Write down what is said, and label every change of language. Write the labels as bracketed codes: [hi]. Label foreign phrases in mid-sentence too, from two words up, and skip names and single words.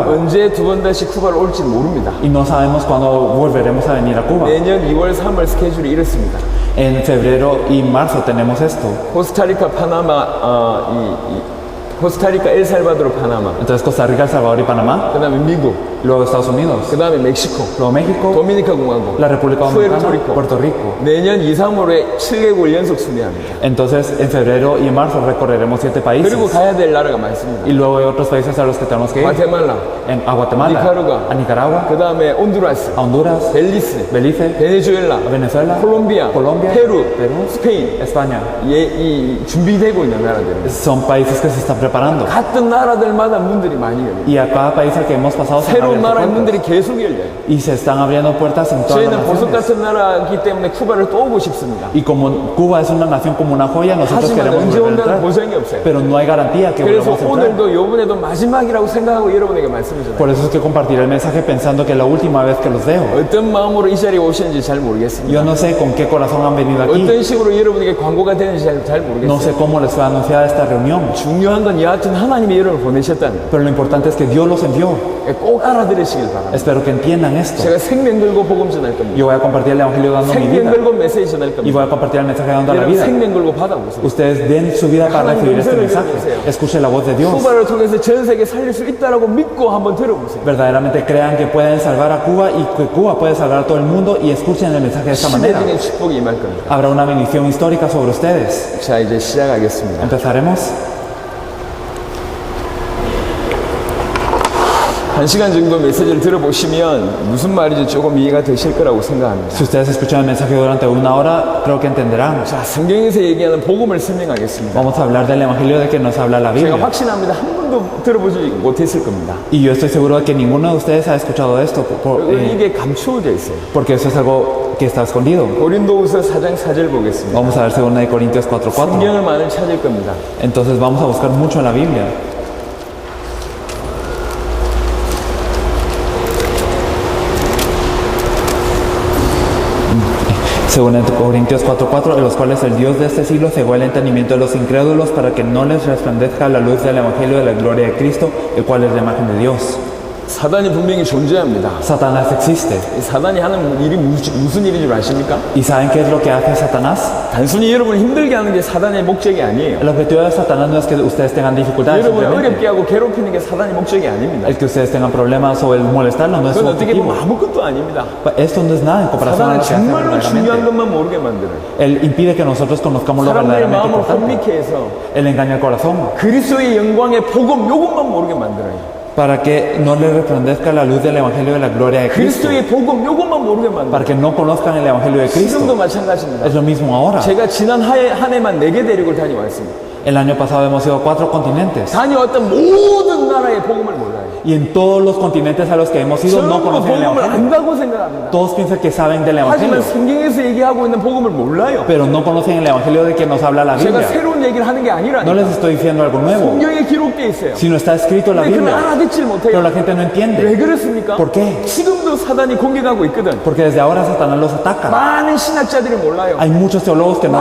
[ko] 언제 두 번 다시 쿠바를 올지 모릅니다. [es] Y no sabemos cuándo volveremos a venir a Cuba. [ko] 내년 2월, 3월 스케줄이 이렇습니다. [es] En febrero y marzo tenemos esto. [ko] 코스타리카, 파나마, 코스타리카, 엘살바도르, 파나마. [es] Entonces Costa Rica, El Salvador y Panamá. [ko] 그 다음에 미국. [es] luego Estados Unidos, [ko] 그 다음에 멕시코, [es] luego México, [ko] 도미니카 공화국, [es] la República Dominicana, [ko] 푸에르토리코. [es] Puerto Rico. [ko] 내년 2, 3월에 7개국을 연속 순회합니다. [es] Entonces, en febrero y en marzo recorreremos 7 países. [ko] 그리고 가야 될 나라가 많습니다. [es] Y luego hay otros países a los que tenemos que ir. [ko] 과테말라, [es] A Guatemala, Nicaragua. a Nicaragua, [ko] 그 다음에 온두라스, [es] a Honduras, [ko] 벨리스, [es] Belice, [ko] 베네수엘라, [es] Venezuela, [ko] 콜롬비아, [es] Colombia, [ko] 페루, [es] Perú, [ko] 스페인. [es] España. [ko] 이 준비되고 있는 나라들입니다. [es] Son países que se están preparando. [ko] 같은 나라들마다 문들이 많이 열려요. [es] Y a cada país al que hemos pasado se han [ko] 새로운 [es] abierto [ko] 나라의 [es] puertas. [ko] 문들이 계속 열려요. [es] Y se están abriendo puertas en todas las [ko] 저희는 보석 [es] naciones. [ko] 같은 나라이기 때문에 쿠바를 또 오고 싶습니다. [es] Y como Cuba es una nación como una joya, nosotros [ko] 하지만 [es] queremos [ko] 언제 [es] volver a [ko] 온다는 [es] entrar. [ko] 보장이 없어요. [es] Pero no hay garantía que [ko] 그래서 [es] volvamos a entrar. [ko] 오늘도 요번에도 마지막이라고 생각하고 여러분에게 말씀드리잖아요. [es] Por eso es que compartiré el mensaje pensando que es la última vez que los dejo. [ko] 어떤 마음으로 이 자리에 오시는지 잘 모르겠습니다. [es] Yo no sé con qué corazón han venido aquí. [ko] 어떤 식으로 여러분에게 광고가 되는지 잘 [es] No [ko] 모르겠어요. [es] sé cómo les fue anunciada esta reunión. [ko] 중요한 건 여하튼 하나님이 여러분을 보내셨다는 거예요. [es] Pero lo importante es que Dios los envió. [ko] 꼭 알아들으시길 바랍니다. [es] Espero que entiendan esto. [ko] 제가 생명 걸고 복음 전할 겁니다. [es] Yo voy a compartir el evangelio dando mi [ko] 생명 [es] vida. [ko] 걸고 메시지 전할 [es] Y [ko] 겁니다. [es] voy a compartir el mensaje dando la [ko] 여러분 [es] vida. [ko] 생명 걸고 받아보세요. [es] Ustedes den su vida para recibir este mensaje. Escuchen la voz de Dios. [ko] 쿠바를 통해서 전 세계 살릴 수 있다라고 믿고 한번 들어보세요. [es] Verdaderamente crean que pueden salvar a Cuba y que Cuba puede salvar a todo el mundo y escuchen el mensaje de esta manera. [ko] 시대적인 축복이 임할 겁니다. [es] Habrá una bendición histórica sobre ustedes. [ko] 자, 이제 시작하겠습니다. [es] Empezaremos. [ko] 1시간 정도 메시지를 들어보시면 무슨 말인지 조금 이해가 되실 거라고 생각합니다. [es] Si ustedes escuchan el mensaje durante una hora, creo que entenderán. [ko] 자, 성경에서 얘기하는 복음을 설명하겠습니다. [es] Vamos a hablar del evangelio de que nos habla la [ko] 제가 [es] Biblia. [ko] 확신합니다. 한 번도 들어보지 못했을 겁니다. [es] Y yo estoy seguro de que ninguno de ustedes ha escuchado esto [ko] 이게 감추어져 있어요. [es] porque eso es algo que está escondido. [ko] 고린도후서 4장 4절 보겠습니다. [es] Vamos a ver 2 Corintios 4:4. [ko] 성경을 많이 찾을 겁니다. [es] Entonces vamos a buscar mucho en la Biblia. Según en Corintios 4:4, en los cuales el Dios de este siglo cegó el entendimiento de los incrédulos para que no les resplandezca la luz del evangelio de la gloria de Cristo, el cual es la imagen de Dios. [ko] 사단이 분명히 존재합니다. [es] Satanás existe. [ko] 이 사단이 하는 일이 무슨 일인 줄 아십니까? [es] ¿Y saben qué es lo que hace Satanás? [ko] 단순히 여러분을 힘들게 하는 게 사단의 목적이 아니에요. [es] El objetivo de Satanás no es que ustedes tengan dificultades, [ko] 여러분을 [es] simplemente. [ko] 어렵게 하고 괴롭히는 게 사단의 목적이 아닙니다. [es] El que ustedes tengan problemas o el molestarlos no es su [ko] 그건 어떻게 [es] objetivo. [ko] 보면 아무것도 아닙니다. [es] Esto no es nada en comparación a [ko] 사단은 [es] lo que hace [ko] 정말로 중요한 [es] verdaderamente. [ko] 것만 모르게 만들어요. [es] Él impide que nosotros conozcamos lo [ko] 사람들의 [es] verdaderamente [ko] 마음을 [es] importante. [ko] 혼미케 해서 [es] Él engaña el corazón [ko] 그리스도의 영광의 복음 요것만 모르게 만들어요. [es] para que no le resplandezca la luz del evangelio de la gloria de Cristo. [ko] 그리스도의 복음 요것만 모르게 만들어요. [es] Para que no conozcan el evangelio de [ko] 지금도 [es] Cristo. [ko] 마찬가지입니다. [es] Es lo mismo ahora. [ko] 제가 지난 한 해만 4개 대륙을 다녀왔습니다. [es] El año pasado hemos ido a 4 continentes. [ko] 다녀왔던 모든 나라의 복음을 몰라요. [es] Y en todos los continentes a los que hemos ido no [ko] 전부 [es] conocen el [ko] 복음을 [es] evangelio. [ko] 안다고 생각합니다. [es] Todos piensan que saben del [ko] 하지만 [es] evangelio, [ko] 성경에서 얘기하고 있는 복음을 몰라요. [es] pero no conocen el evangelio de que nos habla la [ko] 제가 [es] Biblia. [ko] 새로운 얘기를 하는 게 [es] No [ko] 아니라니까. [es] les estoy diciendo algo nuevo, [ko] 성경에 기록되어 있어요. [es] sino está escrito en la [ko] 근데 그걸 [es] Biblia. [ko] 알아듣질 [es] Pero la [ko] 못해요. [es] gente no [ko] 왜 [es] entiende. [ko] 그렇습니까? [es] ¿Por qué? [ko] 지금도 사단이 공격하고 있거든. [es] Porque desde ahora Satanás los ataca. [ko] 많은 신학자들이 몰라요. [es] Hay muchos teólogos que no lo